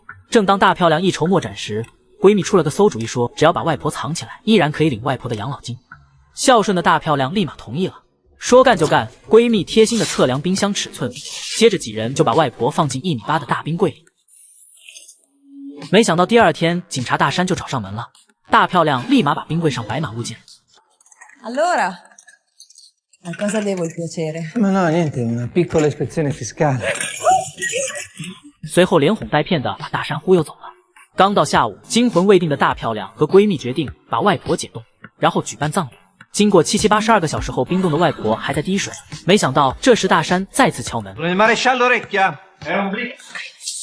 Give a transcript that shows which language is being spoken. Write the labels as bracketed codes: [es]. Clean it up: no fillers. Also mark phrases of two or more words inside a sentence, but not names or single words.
[zh] 正当大漂亮一筹莫展时，闺蜜出了个馊主意，说只要把外婆藏起来，依然可以领外婆的养老金。孝顺的大漂亮立马同意了，说干就干。闺蜜贴心的测量冰箱尺寸，接着几人就把外婆放进1.8米的大冰柜里。没想到第2天，警察大山就找上门了。大漂亮立马把冰柜上摆满物件。 [it] Allora, a cosa devo il piacere? Ma no, niente, una piccola ispezione fiscale. [zh] 随后连哄带骗的把大山忽悠走了。刚到下午，惊魂未定的大漂亮和闺蜜决定把外婆解冻，然后举办葬礼。经过7、82个小时后，冰冻的外婆还在滴水。没想到这时大山再次敲门。